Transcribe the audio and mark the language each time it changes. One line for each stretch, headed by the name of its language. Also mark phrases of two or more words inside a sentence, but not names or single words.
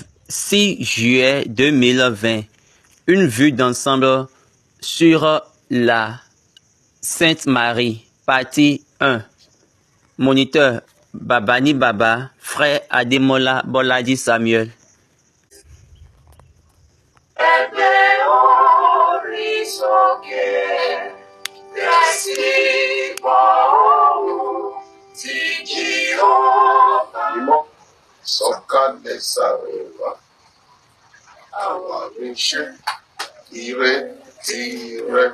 French: 6 juillet 2020, une vue d'ensemble sur la Sainte Marie, partie 1. Moniteur Babani Baba, frère Ademola Boladi Samuel.
Yoruba: Sọ̀kalẹ̀ sàrẹ̀wá, àwa ríṣẹ́ ìrètí rẹ̀.